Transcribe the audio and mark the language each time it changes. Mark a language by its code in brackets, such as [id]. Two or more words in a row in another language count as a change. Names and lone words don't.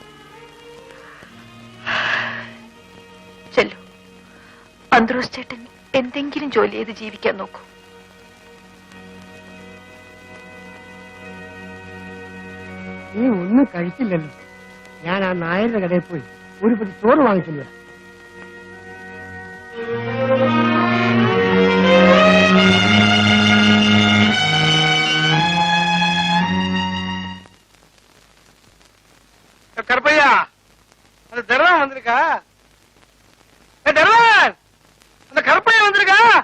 [ml] ചെല്ലു, അന്ത്രോസ് ചേട്ടൻ എന്തെങ്കിലും ജോലി ചെയ്ത് ജീവിക്കാൻ നോക്കൂ. നീ ഒന്നും കഴിച്ചില്ലല്ലോ. ഞാൻ ആ നായരുടെ കടയിൽ പോയി ഒരു പടി ചോറ് വാങ്ങിച്ചില്ല. [ta] கருப்பையா, அந்த தர்வான் வந்திருக்கா? தர்வான், அந்த கருப்பையா வந்திருக்கா?